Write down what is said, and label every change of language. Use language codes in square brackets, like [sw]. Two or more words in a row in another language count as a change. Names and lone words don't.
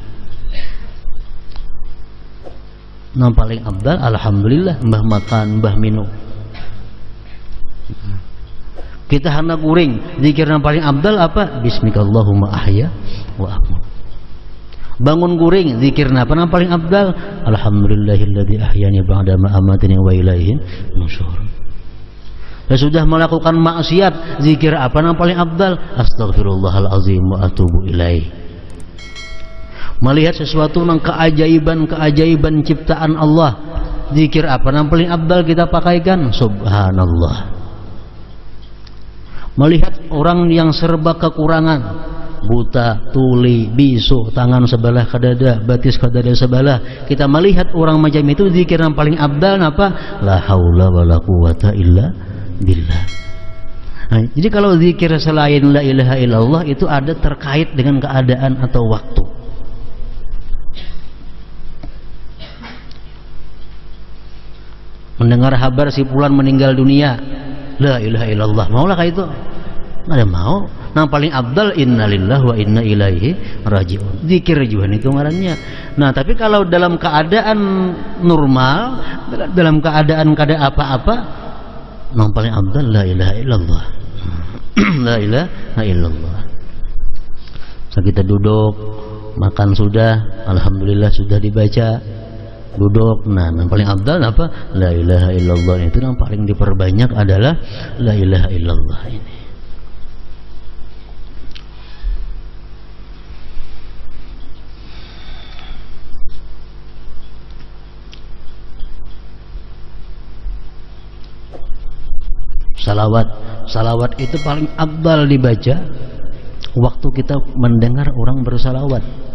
[id] Yang paling abdal alhamdulillah, mbah makan, mbah minum. Kita hendak guring, zikir yang paling abdal apa? [ar] باسمك اللهم أحيا وأموت. [id] Bangun guring, zikir apa yang paling abdal? [ar] الحمد لله الذي أحيانا بعد ما أماتنا وإليه النشور. [id] Sudah melakukan maksiat, zikir apa yang paling abdal? [ar] أستغفر الله العظيم وأتوب إليه. [id] Melihat sesuatu yang keajaiban ciptaan Allah, zikir apa yang paling abdal kita pakaikan? Subhanallah. Melihat orang yang serba kekurangan, buta, tuli, bisu, tangan sebelah ke dada, batis ke dada sebelah, kita melihat orang macam itu, zikir yang paling abdal apa? [ar] لا حول ولا قوة إلا بالله. [id] Nah, jadi kalau zikir selain [ar] لا إله إلا الله [id] itu ada terkait dengan keadaan atau waktu. Mendengar kabar si fulan meninggal dunia, [ar] لا إله إلا الله, [id] maulah kayak itu? Ada mau. Nah paling abdal [ar] إنا لله وإنا إليه راجعون. [id] Zikir juga itu ngarannya. Nah tapi kalau dalam keadaan normal, dalam keadaan apa-apa, yang paling abdal [ar] لا إله إلا الله. لا إله إلا الله. [id] So, kita duduk, makan sudah, alhamdulillah sudah dibaca. Duduk, nah yang paling abdal apa? [ar] لا إله إلا الله. [id] Itu yang paling diperbanyak adalah [ar] لا إله إلا الله [id] ini. Salawat itu paling abdal dibaca waktu kita mendengar orang bersalawat.